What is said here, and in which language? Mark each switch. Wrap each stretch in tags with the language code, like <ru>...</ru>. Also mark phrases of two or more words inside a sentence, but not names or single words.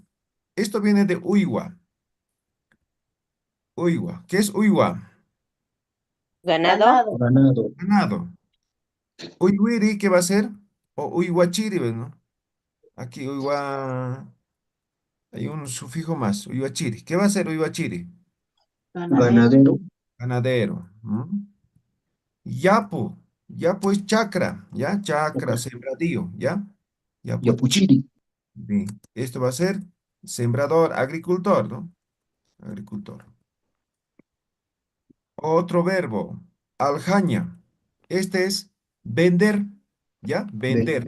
<es>Esto viene de uywa. Uywa. ¿Qué es uywa? Ganado. Ganado. Ganado. Uyuiri, ¿qué va a ser? O uyhuachiri, ¿ves, no? Aquí uywa, hay un sufijo más, uyhuachiri. ¿Qué va a ser uyhuachiri? Ganadero. Ganadero. Yapu. Yapu es chacra, ¿ya? Chacra, sembradío, ¿ya? Yapu es Yapuchiri. bien. Esto va a ser sembrador, agricultor, ¿no? Agricultor. Otro verbo, aljaña. Este es vender, ¿ya? Vender.</es>